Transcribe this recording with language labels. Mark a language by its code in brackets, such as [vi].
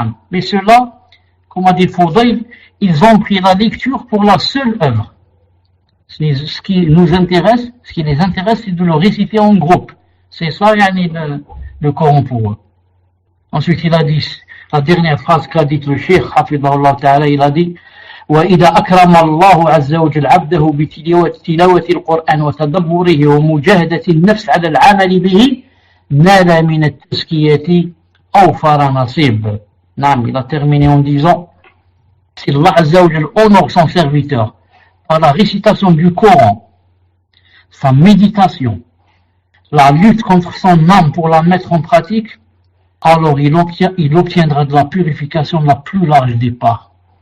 [fr] Mais ceux-là, comme a dit Fawdail, ils ont pris la lecture pour la seule œuvre. Ce qui les intéresse, c'est de le réciter en groupe. C'est ça, le Coran pour eux. Ensuite, il a dit, [ar] la dernière phrase qu'a dit le Cheikh, Hafidahullah Ta'ala, il a dit, وإذا أكرم الله عز وجل عبده بتلاوة القرآن وتدبره ومجاهدة النفس على العمل به نال من التزكية أوفر نصيب. [fr] Il a terminé en disant, si Allah Azza wa Jal honore son serviteur par la récitation du Coran, sa méditation, la lutte contre son âme pour la mettre en pratique, alors il obtiendra de la purification la plus large des parts.